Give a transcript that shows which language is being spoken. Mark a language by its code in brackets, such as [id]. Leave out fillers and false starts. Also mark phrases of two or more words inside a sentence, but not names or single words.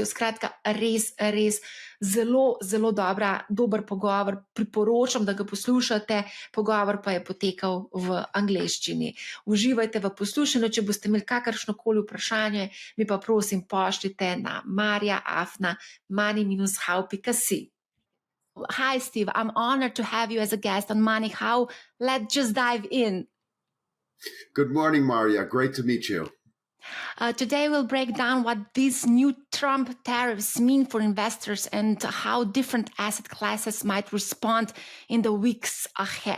[sl] Skratka, res zelo dober pogovor. Priporočam, da ga poslušate. Pogovor pa je potekal v angleščini. Uživajte v poslušanju. Če boste imeli kakršnokoli vprašanje, mi pa prosim pošljite na marja@money-how.si. [en] Hi Steve, I'm honored to have you as a guest on Money How. Let's just dive in. Good morning, Maria. Great to meet you. Today we'll break down what these new Trump tariffs mean for investors and how different asset classes might respond in the weeks ahead.